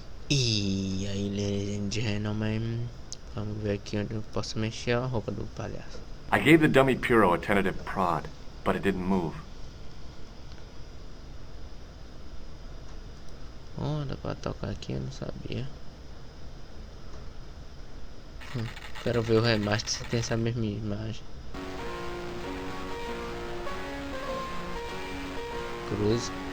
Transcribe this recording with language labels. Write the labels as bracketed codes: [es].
[pt] E aí, [en] ladies and gentlemen, [pt] vamos ver aqui onde eu posso mexer a roupa do palhaço. [en] I gave the dummy Puro a tentative prod, but it didn't move. [pt] Oh, dá pra tocar aqui, eu não sabia. Quero ver o remaster se tem essa mesma imagem. Cruz.